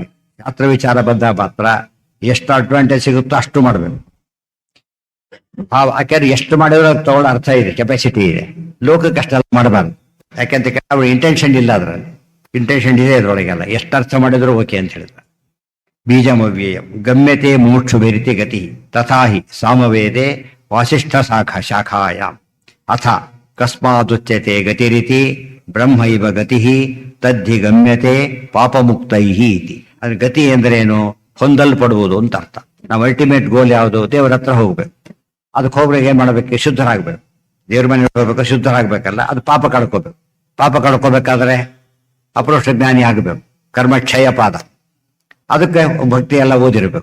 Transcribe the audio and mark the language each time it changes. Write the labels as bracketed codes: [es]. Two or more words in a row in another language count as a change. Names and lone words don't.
[kn] ಶಾಸ್ತ್ರ ವಿಚಾರ ಬಂದ ಮಾತ್ರ ಎಷ್ಟು ಅಡ್ವಾಂಟೇಜ್ ಸಿಗುತ್ತೋ ಅಷ್ಟು ಮಾಡಬೇಕು. ಯಾಕೆಂದ್ರೆ ಎಷ್ಟು ಮಾಡಿದ್ರೆ ತಗೊಳ್ಳೋ ಅರ್ಥ ಇದೆ, ಕೆಪಾಸಿಟಿ ಇದೆ. ಲೋಕಕ್ಕೆ ಅಷ್ಟೆಲ್ಲ ಮಾಡಬಾರ್ದು. ಯಾಕೆಂತ ಅವ್ರ ಇಂಟೆನ್ಷನ್ ಇಲ್ಲ, ಅದ್ರಲ್ಲಿ ಇಂಟೆನ್ಷನ್ ಇದೆ ಇದ್ರೊಳಗೆಲ್ಲ. ಎಷ್ಟು ಅರ್ಥ ಮಾಡಿದ್ರು ಓಕೆ ಅಂತ ಹೇಳಿದ್ರೆ. [sa] ಬೀಜಮವ್ಯಯಂ ಗಮ್ಯತೆ ಮೋಕ್ಷು ಬೇರಿತಿ ಗತಿ ತಥಾಹಿ ಸಾಮವೇದೆ ವಾಸಿಷ್ಠ ಶಾಖಾಯಾಂ ಅಥ ಕಸ್ಮಾದುಚ್ಯತೆ ಗತಿರಿತಿ ಬ್ರಹ್ಮೈವ ಗತಿ ತದ್ಧಿ ಗಮ್ಯತೆ ಪಾಪಮುಕ್ತೈಹಿ ಇತಿ. [kn] ಅದ್ರ ಗತಿ ಎಂದರೇನು? ಹೊಂದಲ್ಪಡುವುದು ಅಂತ ಅರ್ಥ. ನಾವು [en] ultimate goal [kn] ಯಾವುದು? ದೇವರ ಹತ್ರ ಹೋಗ್ಬೇಕು. ಅದಕ್ಕೆ ಹೋಗ್ಬೇಕು. ಏನ್ ಮಾಡ್ಬೇಕು? ಶುದ್ಧರಾಗ್ಬೇಕು. ದೇವ್ರ ಮನೆ ಹೋಗ್ಬೇಕು, ಶುದ್ಧರಾಗ್ಬೇಕಲ್ಲ. ಅದು ಪಾಪ ಕಳ್ಕೋಬೇಕು. ಪಾಪ ಕಳ್ಕೋಬೇಕಾದ್ರೆ ಅಪರೋಕ್ಷ ಜ್ಞಾನಿ ಆಗಬೇಕು. ಕರ್ಮಕ್ಷಯ ಪಾದ. ಅದಕ್ಕೆ ಭಕ್ತಿ ಎಲ್ಲ ಓದಿರ್ಬೇಕು.